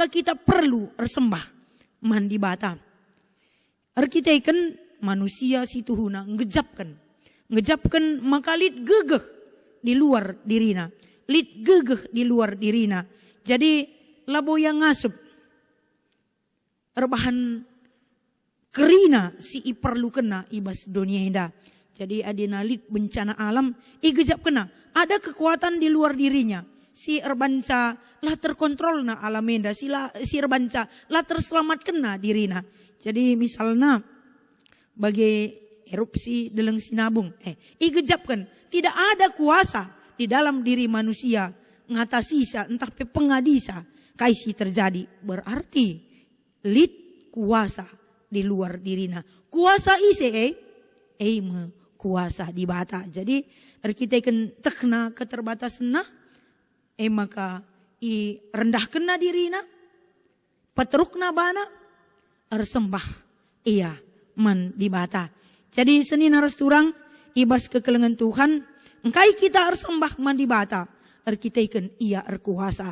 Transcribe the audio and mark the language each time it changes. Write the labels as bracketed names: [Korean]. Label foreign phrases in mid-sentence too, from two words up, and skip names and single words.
[Batak Karo] kita perlu ersembah mandi bata erkitaikan manusia si tuhuna ngejapkan maka lit gegeh di luar dirina lit gegeh di luar dirina jadi labo yang ngasup erbahan kerina si iperlu kena ibas dunia enda. Jadi adina lit bencana alam igejap kena [Indonesian] ada kekuatan di luar dirinya [Batak Karo] si erbanca lah terkontrol na alam enda si erbanca lah terselamat kena dirina. Jadi misalnya bagi erupsi deleng sinabung igejapkan [Indonesian] tidak ada kuasa di dalam diri manusia [Batak Karo] ngatasi sa entah pe pengadisa kaisi terjadi berarti lit kuasa di luar dirina kuasa ise me kuasa di bata jadi kita kan tekna keterbatasan nah maka i rendah kena dirina petrukna bana ersembah iya man di bata jadi senin harus turang ibas kekelengan Tuhan engkai kita ersembah man di bata erkitaikan ia erkuasa.